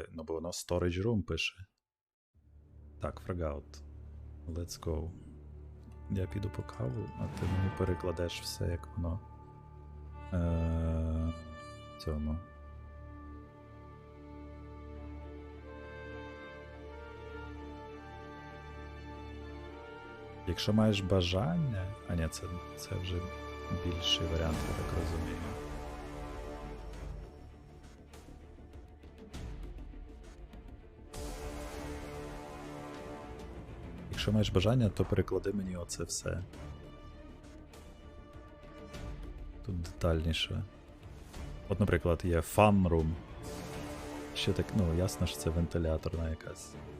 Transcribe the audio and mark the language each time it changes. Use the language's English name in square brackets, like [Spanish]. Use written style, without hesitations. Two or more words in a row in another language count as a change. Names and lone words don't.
[Ukrainian] Ну, бо воно [English] storage room [Ukrainian] пише. Так, фрагаут. [English] Let's go. [Ukrainian] Я піду по каву, а ти мені перекладеш все, як воно. Цьому. Якщо маєш бажання. А ні, це вже більший варіант, я так розумію. Якщо маєш бажання, то переклади мені оце все. Тут детальніше. От, наприклад, є [English] fun room. [Ukrainian] Ще так, ну, ясно, що це вентиляторна якась.